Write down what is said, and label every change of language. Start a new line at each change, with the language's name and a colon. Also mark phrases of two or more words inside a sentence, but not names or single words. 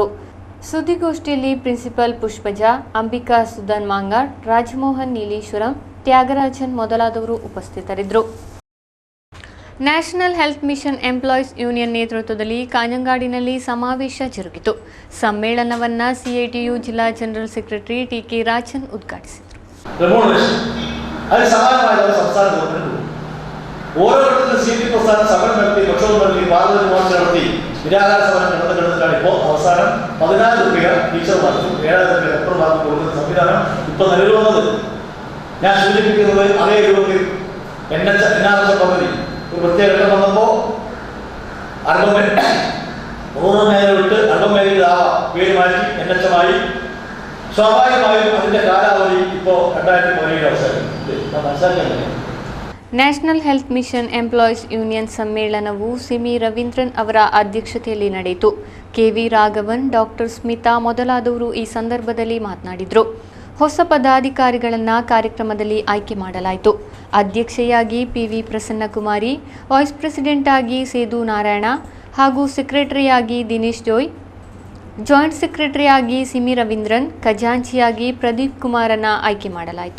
Kannada: ಸುದ್ದಿಗೋಷ್ಠಿಯಲ್ಲಿ ಪ್ರಿನ್ಸಿಪಲ್ ಪುಷ್ಪಜ, ಅಂಬಿಕಾ ಸುಧನ್ ಮಾಂಗಾಡ್, ರಾಜಮೋಹನ್ ನೀಲೀಶ್ವರಂ, ತ್ಯಾಗರಾಜನ್ ಮೊದಲಾದವರು ಉಪಸ್ಥಿತರಿದ್ದರು. ನ್ಯಾಷನಲ್ ಹೆಲ್ತ್ ಮಿಷನ್ ಎಂಪ್ಲಾಯೀಸ್ ಯೂನಿಯನ್ ನೇತೃತ್ವದಲ್ಲಿ ಕಾಞಂಗಾಡಿನಲ್ಲಿ ಸಮಾವೇಶ ಜರುಗಿತು. ಸಮ್ಮೇಳನವನ್ನು ಸಿಐಟಿಯು ಜಿಲ್ಲಾ
English: general secretary
Kannada: ಟಿ.ಕೆ. ರಾಜನ್ ಉದ್ಘಾಟಿಸಿದರು.
Malayalam: ഓരോരുത്തരും സി പി പ്രസ്ഥാനം സമരം നടത്തി, പ്രക്ഷോഭം നടത്തി,
English: parliament march
Malayalam: നടത്തി, നിരാഹാര സമരം കിടന്നിട്ടാണ് ഇപ്പോൾ അവസാനം 14 രൂപ ടീച്ചർമാർക്കും 7,000 രൂപ ഡോക്ടർമാർക്കും കൊടുക്കുന്ന സംവിധാനം ഇപ്പോൾ നിലവിൽ വന്നത്. ഞാൻ സൂചിപ്പിക്കുന്നത് അതേ രൂപത്തിൽ NRS പദ്ധതി ഒരു പ്രത്യേക ഘട്ടം വന്നപ്പോൾ റൂറൽ മേഖല വിട്ട് അർബൻ മേഖലയിലാവാം പേര് മാറ്റി NHM-ആയി. സ്വാഭാവികമായും അതിൻ്റെ കാലാവധി ഇപ്പോൾ 2017 അവസാനിക്കും. മനസ്സിലാക്കാൻ
Kannada: ನ್ಯಾಷನಲ್ ಹೆಲ್ತ್ ಮಿಷನ್ ಎಂಪ್ಲಾಯೀಸ್ ಯೂನಿಯನ್ ಸಮ್ಮೇಳನವು ಸಿಮಿ ರವೀಂದ್ರನ್ ಅವರ ಅಧ್ಯಕ್ಷತೆಯಲ್ಲಿ ನಡೆಯಿತು. ಕೆವಿ ರಾಘವನ್, ಡಾಕ್ಟರ್ ಸ್ಮಿತಾ ಮೊದಲಾದವರು ಈ ಸಂದರ್ಭದಲ್ಲಿ ಮಾತನಾಡಿದರು. ಹೊಸ ಪದಾಧಿಕಾರಿಗಳನ್ನು ಕಾರ್ಯಕ್ರಮದಲ್ಲಿ ಆಯ್ಕೆ ಮಾಡಲಾಯಿತು. ಅಧ್ಯಕ್ಷೆಯಾಗಿ ಪಿವಿ ಪ್ರಸನ್ನಕುಮಾರಿ,
English: vice president
Kannada: ಆಗಿ ಸೇದು ನಾರಾಯಣ ಹಾಗೂ ಸೆಕ್ರೆಟರಿಯಾಗಿ ದಿನೇಶ್ ಜೋಯ್, ಜಾಯಿಂಟ್ ಸೆಕ್ರೆಟರಿಯಾಗಿ ಸಿಮಿ ರವೀಂದ್ರನ್, ಖಜಾಂಚಿಯಾಗಿ ಪ್ರದೀಪ್ ಕುಮಾರನ್ನ ಆಯ್ಕೆ ಮಾಡಲಾಯಿತು.